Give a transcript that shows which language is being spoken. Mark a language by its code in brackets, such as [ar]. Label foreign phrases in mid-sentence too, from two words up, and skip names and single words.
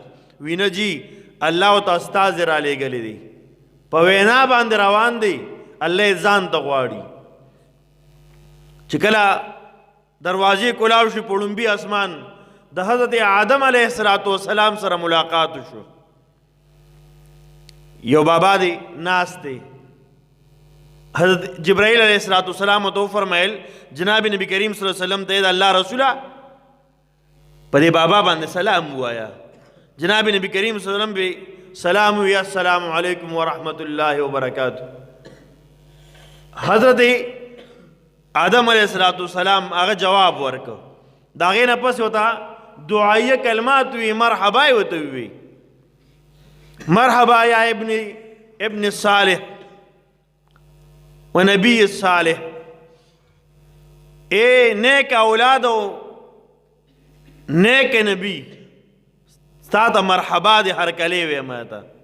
[ps] وی نه جی الله ورته استازي را لېږلی دی، په وینا باندې روان دی، الله یې ځان ته غواړي. چې کله دروازې کلاو شي په لومبي اسمان د حضرت آدم [ar] علیہ السلام [ps] سره ملاقات شو. یو بابا دی ناست دی، حضرت جبرائیل [ar] علیہ السلام [ps] تو فرمائل جناب نبی کریم [ar] صلی اللہ علیہ وسلم [ps] ته اللہ رسولہ پدې بابا باندې سلام وایا. جناب نبی کریم [ar] صلی اللہ علیہ وسلم [ps] بھی سلام ویا [ar] السلام علیکم ورحمۃ اللہ وبرکاتہ. [ps] حضرت آدم [ar] علیہ السلام [ps] هغه جواب ورک. دا غې نه پس وتا دعائیه کلمات وی مرحبا وته وی [ar] مرحبا یا ابن صالح و نبی صالح، [ps] اے نیک اولادو نیک نبی ستا ته مرحبا دی هر کلی وی ما ته.